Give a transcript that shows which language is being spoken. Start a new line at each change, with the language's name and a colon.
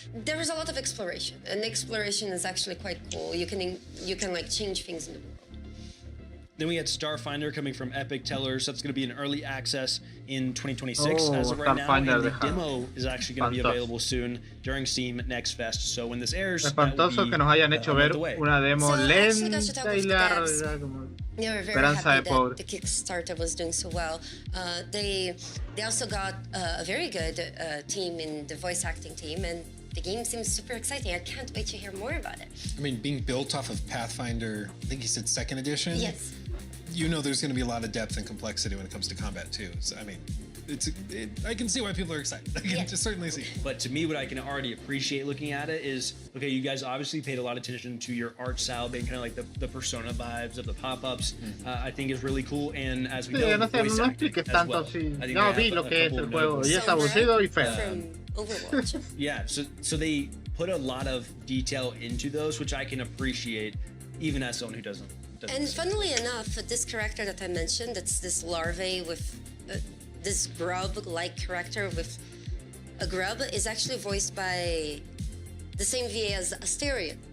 English: There is a lot of exploration, and exploration is actually quite cool. You can like change things in the world. Then we had Starfinder coming from Epic Tellers. That's going to be in early access in 2026 as of right now. And the demo is actually going to be available soon during Steam Next Fest. So when this airs,
Spanish: espantoso que nos hayan hecho ver una demo lenta y larga.
English: They were very happy that the Kickstarter was doing so well. They also got a very good team in the voice acting team, and the game seems super exciting. I can't wait to hear more about it. I mean, being built off of Pathfinder, I think you said 2nd edition? Yes. You know there's going to be a lot of depth and complexity when it comes to combat too. So, I mean, I can see why people are excited. I can just certainly see. But to me, what I can already appreciate looking at it is, okay, you guys obviously paid a lot of attention to your art style, being kind of like the Persona vibes of the pop-ups. I think is really cool, and as we know,
Spanish: no expliques tanto si no vi lo que es el juego y es aburrido y feo.
English: Yeah, so they put a lot of detail into those, which I can appreciate, even as someone who doesn't. And funnily enough, this character that I mentioned, that's this larvae with this grub-like character with a grub, is actually voiced by the same VA as Asterion.